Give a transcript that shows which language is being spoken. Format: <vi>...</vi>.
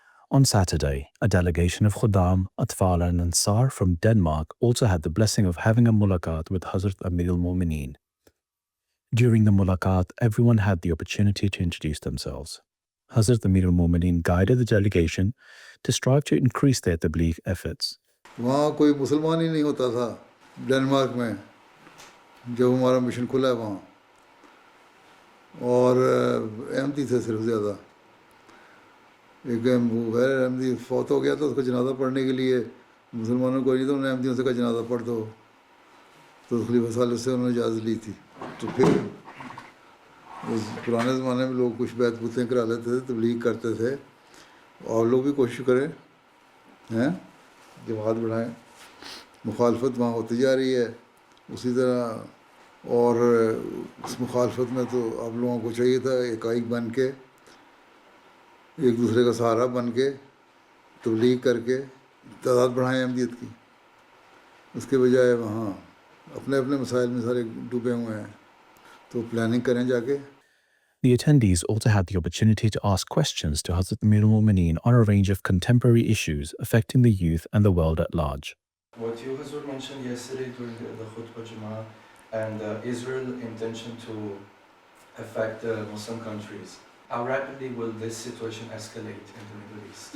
<en>On Saturday, a delegation of Khuddam, Atfal and Ansar from Denmark also had the blessing of having a mulaqat with Hazrat Amir al-Mu'mineen. During the mulaqat, everyone had the opportunity to introduce themselves. Hazrat Amir al-Mu'mineen guided the delegation to strive to increase their tabligh efforts.</en> <ur>وہاں کوئی مسلمان ہی نہیں ہوتا تھا Denmark میں جب ہمارا mission کھلا ہے وہاں، اور احمدی تھے صرف زیادہ۔ ایک غیر احمدی فوت ہو گیا تھا، اس کو جنازہ پڑھنے کے لیے مسلمانوں کو نہیں تو انہوں نے احمدیوں سے کہا جنازہ پڑھ دو، تو خلیفہ ثالث سے انہوں نے اجازت لی تھی۔ تو پھر اس پرانے زمانے میں لوگ کچھ بیعت بوتیں کرا لیتے تھے، تبلیغ کرتے تھے، اور لوگ بھی کوشش کریں ہیں جماعت بڑھائیں۔ مخالفت وہاں ہوتی جا رہی ہے اسی طرح، اور اس مخالفت میں تو آپ لوگوں کو چاہیے تھا ایک بن کے، ایک دوسرے کا سہارا بن کے تبلیغ کر کے تعداد بڑھائیں احمدیت کی۔ اس کے بجائے وہاں اپنے اپنے مسائل میں سارے ڈوبے ہوئے ہیں، تو پلاننگ کریں جا کے۔</ur> <en>The attendees also had the opportunity to ask questions to Hazrat Amir al-Mu'mineen on a range of contemporary issues affecting the youth and the world at large. What you Hazur mentioned yesterday during the Khutbah Jummah and Israel's intention to affect Muslim countries, how rapidly will this situation escalate in the Middle East?</en>